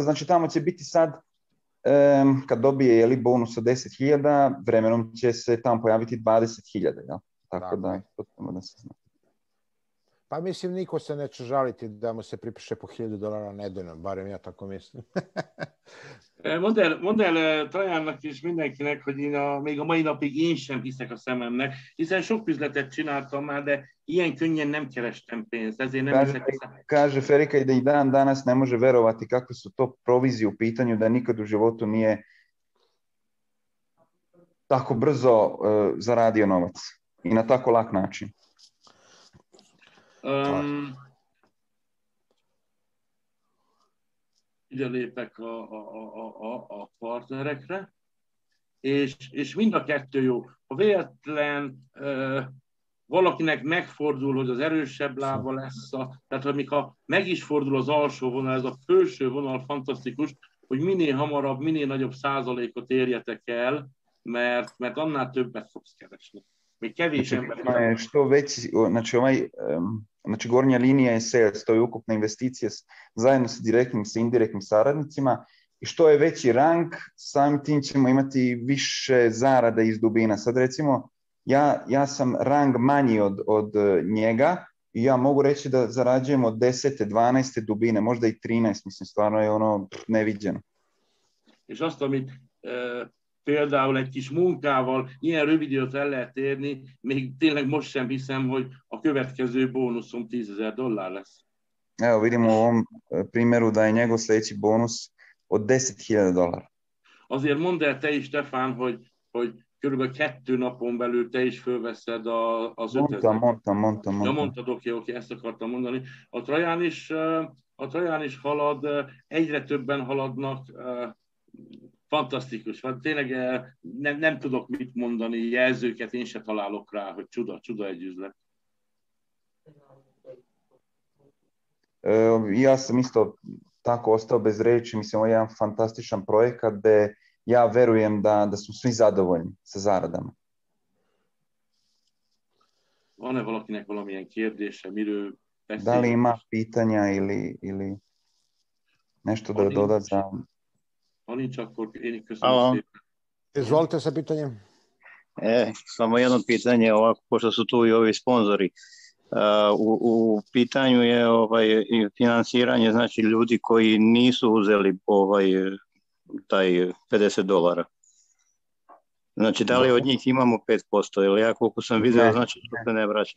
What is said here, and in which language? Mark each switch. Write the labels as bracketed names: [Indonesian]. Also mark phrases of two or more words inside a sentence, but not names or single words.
[Serbian] Znači tamo će biti sad, kad dobije bonus od 10.000, vremenom će se tamo pojaviti 20.000. Tako da, to se zna. Pa mislim, niko se neće žaliti da mu se pripiše po $1000 nedeljno, barem ja tako mislim. [Hungarian] Mondd el Trajánnak és mindenkinek, hogy még a mai napig én sem hiszek a szememnek, hiszen sok üzletet csináltam már, de ilyen könnyen nem kerestem pénzt, ezért nem hiszek a szememnek. [Serbian] Kaže Ferika i da i dan danas ne može verovati kakve su to provizije u pitanju, da nikad u životu nije tako brzo zaradio novac i na tako lak način. [Hungarian] Ide lépek a partnerekre, és mind a kettő jó. Ha véletlen valakinek megfordul, hogy az erősebb lába lesz, tehát amikor meg is fordul az alsó vonal, ez a felső vonal fantasztikus, hogy minél hamarabb, minél nagyobb százalékot érjetek el, mert annál többet fogsz keresni. Még kevés ember. [Serbian] Što veći, znači gornja linija je sales, to je ukupna investicija zajedno sa direktnim, sa indirektnim saradnicima i što je veći rang, samim tim ćemo imati više zarada iz dubina. Sad recimo, ja sam rang manji od njega i ja mogu reći da zarađujem od 10. 12. dubine, možda i 13, mislim, stvarno je ono neviđeno. [Hungarian] És azt, amit például egy kis munkával ilyen rövid időt el lehet érni, még tényleg most sem hiszem, hogy a következő bónuszom $10,000 lesz. [Serbian] Evo vidimo u ovom primjeru da je njegov sljedeći bonus od $10,000. [Hungarian] Azért mondd el te is, Stefán, hogy körülbelül 2 napon belül te is fölveszed az 5000. Mondtam. Ja, mondtad, oké, ezt akartam mondani. A Traján is halad, egyre többen haladnak, fantasztikus. Hát tényleg nem tudok mit mondani, jelzőket én se találok rá, hogy csuda egy üzlet. [Serbian] Ja sam isto tako ostao bez reči, mislim, ovo je jedan fantastičan projekat gde ja verujem da su svi zadovoljni sa zaradama. [Hungarian] Van-e valakinek valamilyen kérdése, miről beszélünk? [Serbian] Da li ima pitanja ili nešto da doda za... [Hungarian] Ha nincs, akkor én köszönöm szépen. [Serbian] Izvolite sa pitanjem. Samo jedno pitanje, ovako, pošto su tu i ovi sponzori. U pitanju je finansiranje, znači ljudi koji nisu uzeli taj $50. Znači, da li od njih imamo 5%, ili ja koliko sam vidio, znači što se ne vraća?